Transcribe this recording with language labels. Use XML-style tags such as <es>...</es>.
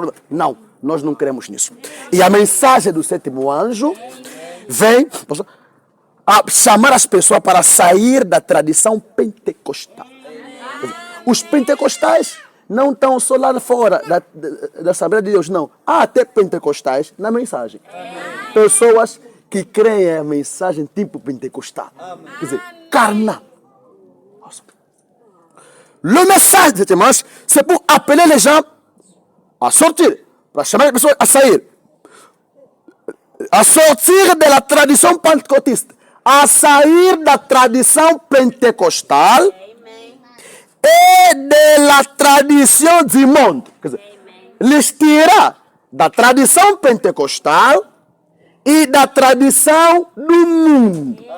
<pt>Não, nós não cremos nisso. E a mensagem do 7º anjo vem a chamar as pessoas para sair da tradição pentecostal. Os pentecostais não estão só lá fora da Assembleia de Deus, não. Há até pentecostais na mensagem. Pessoas que creem a mensagem tipo pentecostal. Quer dizer, carnal.</pt> <fr>Le message de cette manche, c'est pour appeler les gens à sortir,</fr> <pt>para chamar as pessoas a sair. A sortir da tradição pentecostista. A sair da tradição pentecostal e da tradição do mundo. Quer dizer, lhes tirar da tradição pentecostal e da tradição do mundo.</pt>